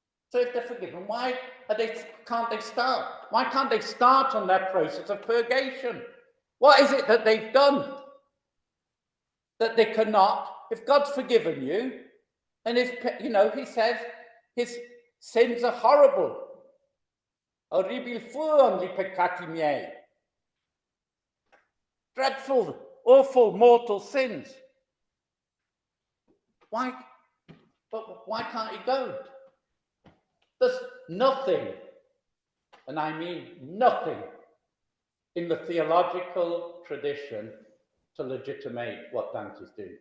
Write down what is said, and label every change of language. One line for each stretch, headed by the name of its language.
English: So if they're forgiven, why can't they start? Why can't they start on their process of purgation? What is it that they've done that they cannot? If God's forgiven you, and he says his sins are horrible.
Italian: Horribil furono I peccati miei.
English: Dreadful, awful, mortal sins. Why can't he go? There's nothing, and I mean nothing, in the theological tradition to legitimate what Dante's doing.